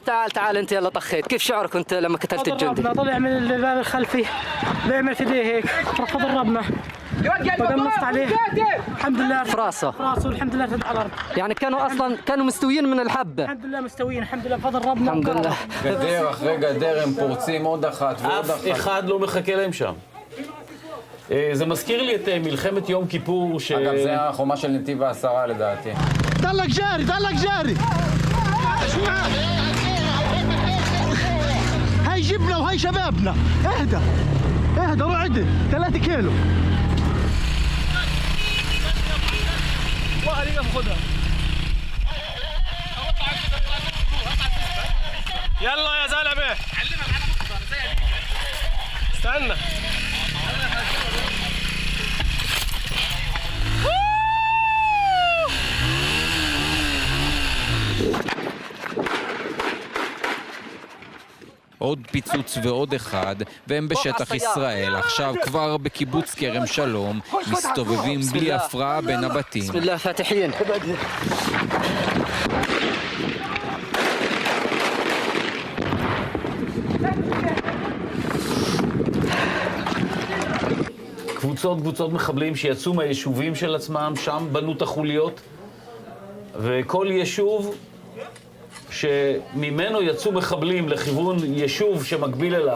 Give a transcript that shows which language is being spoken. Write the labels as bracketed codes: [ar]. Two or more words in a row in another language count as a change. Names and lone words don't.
[ar] تعال انت يلا طخيت، كيف شعورك انت لما قتلت الجندي؟ طلع من الباب الخلفي بيعمل في ايديه هيك رفض ضربنا ودمست عليه الحمد لله في راسه الحمد لله على الارض. يعني كانوا مستويين من الحبه. الحمد لله مستويين الحمد لله بفضل ربنا. الحمد לله. [he] גדר אחרי גדר הם פורצים עוד אחת ועוד אחת. אף אחד לא מחכה להם שם. זה מזכיר לי את מלחמת יום כיפור אגב, זה החומה של נתיב העשרה לדעתי. [ar] دلك جاري هاي جبنا وهاي شبابنا. اهدى روح عدل 3 كيلو. يلا يا زلمة استنى. [he] עוד פיצוץ ועוד אחד, והם בשטח ישראל. עכשיו כבר בקיבוץ כרם שלום, מסתובבים בלי הפרעה בין הבתים. [ar] بسم الله فاتحين. [he] קבוצות מחבלים שיצאו מהיישובים של עצמם, שם בנו את החוליות, וכל יישוב שממנו יצאו מחבלים לכיוון יישוב שמקביל אליו.